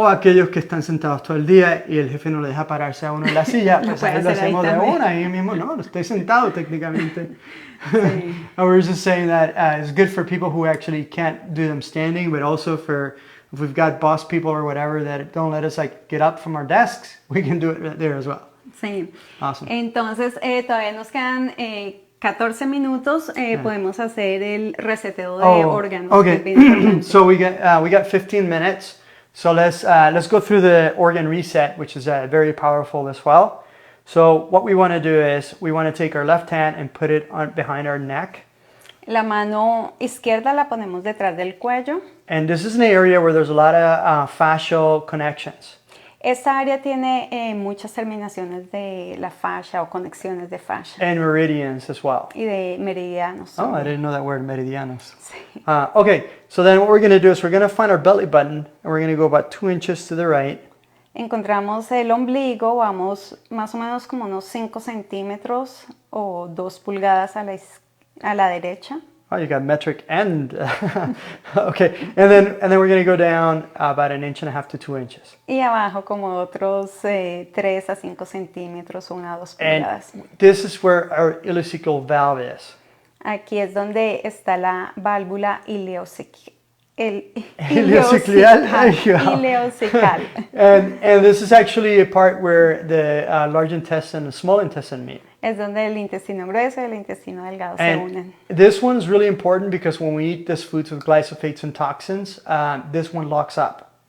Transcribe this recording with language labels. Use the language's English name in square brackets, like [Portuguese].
[Spanish] O aquellos que están sentados todo el día y el jefe no le deja pararse a uno en la silla, pues ahí lo hacemos de una, ahí mismo no estoy sentado técnicamente. Sí. [English] I was just saying that it's good for people who actually can't do them standing, but also for if we've got boss people or whatever that don't let us get up from our desks, we can do it right there as well. [Spanish] Sí. [English] Awesome. [Spanish] Entonces todavía nos quedan 14 minutos. Podemos hacer el reseteo de órganos. [English] Okay. So we got 15 minutes. So let's go through the organ reset, which is very powerful as well. So what we want to do is we want to take our left hand and put it behind our neck. [Spanish] La mano izquierda la ponemos detrás del cuello. [English] And this is an area where there's a lot of fascial connections. [Spanish] Esta área tiene muchas terminaciones de la fascia o conexiones de fascia. [English] And meridians as well. [Spanish] Y de meridianos. [English] Oh, I didn't know that word, meridianos. [Spanish] Sí. [English] Okay, so then what we're going to do is we're going to find our belly button and we're going to go about 2 inches to the right. [Spanish] Encontramos el ombligo, vamos más o menos como unos 5 centímetros o 2 pulgadas a la derecha. [English] Oh, you got metric and okay, and then we're going to go down about 1.5 to 2 inches. [Spanish] Y abajo como otros 3 a 5 centímetros o 1 a 2 pulgadas. [English] And this is where our ileocecal valve is. [Spanish] Aquí es donde está la válvula ileocecal. Ileocecal. Ileocecal. [English] And this is actually a part where the large intestine and small intestine meet. [Spanish] Es donde el intestino grueso y el intestino delgado se unen. [English] This one's really important because when we eat these foods with glyphosates and toxins, this one locks up.